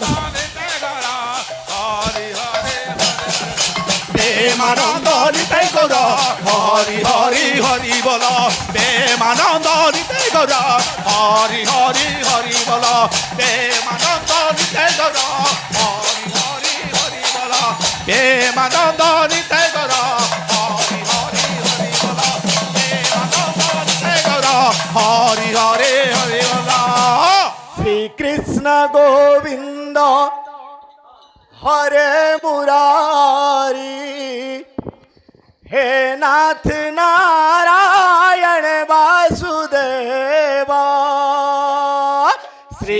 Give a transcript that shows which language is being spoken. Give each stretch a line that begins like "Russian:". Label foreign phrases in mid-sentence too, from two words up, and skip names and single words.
Odia: ନିତାଇ ଗୌର ହରି ହରି ପ୍ରେମାନନ୍ଦ ନିତାଇ ଗୌର ହରି ହରି ହରି ବୋଲ ପ୍ରେମାନନ୍ଦ ନିତାଇ ଗୌର ହରି ହରି ହରି ବୋଲ ପ୍ରେମାନନ୍ଦ ନିତାଇ ଗୌର ହରି ହରି ହରି ବୋଲ ପ୍ରେମାନନ୍ଦ ନିତାଇ ଗୌର ହରି ହରି ହରି ବୋଲ ପ୍ରେମାନନ୍ଦ ନିତାଇ ଗୌର ହରି ହରି ହରି ବୋଲ
Sanskrit: শ্রীকৃষ্ণ গোবিন্দ হরে মুরারি হে নাথ নারায়ণ বাসুদেব শ্রী